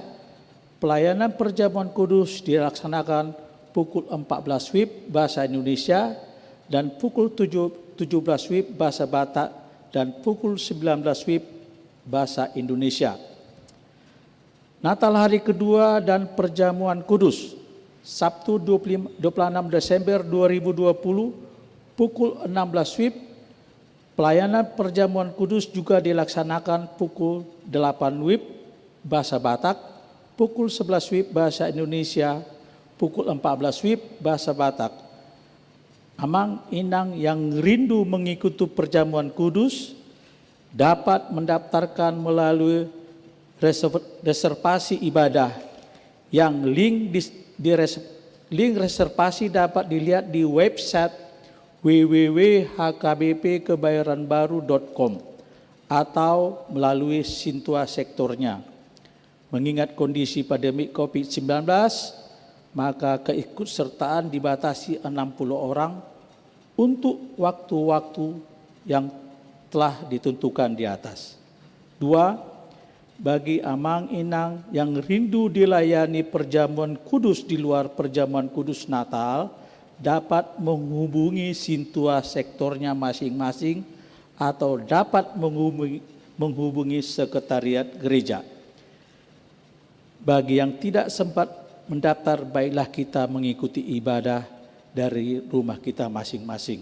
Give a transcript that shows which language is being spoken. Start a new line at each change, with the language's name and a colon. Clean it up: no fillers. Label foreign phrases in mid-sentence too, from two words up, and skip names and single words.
Indonesian: Pelayanan Perjamuan Kudus dilaksanakan pukul 14 WIB Bahasa Indonesia dan pukul 17 WIB Bahasa Batak dan pukul 19 WIB Bahasa Indonesia. Natal hari kedua dan Perjamuan Kudus Sabtu 26 Desember 2020 pukul 16 WIB. Pelayanan Perjamuan Kudus juga dilaksanakan pukul 8 WIB Bahasa Batak, pukul 11 WIB Bahasa Indonesia, pukul 14 WIB Bahasa Batak.
Batak Toba: Amang inang
Indonesian: yang rindu mengikuti Perjamuan Kudus dapat mendaftarkan melalui reservasi ibadah yang link reservasi dapat dilihat di website www.hkbpkebayoranbaru.com atau melalui Sintua sektornya. Mengingat kondisi pandemi COVID-19, maka keikutsertaan dibatasi 60 orang untuk waktu-waktu yang telah ditentukan di atas. 2. Bagi
Batak Toba: amang inang
Indonesian: yang rindu dilayani Perjamuan Kudus di luar Perjamuan Kudus Natal, dapat menghubungi Sintua sektornya masing-masing atau dapat menghubungi sekretariat gereja. Bagi yang tidak sempat mendaftar, baiklah kita mengikuti ibadah dari rumah kita masing-masing.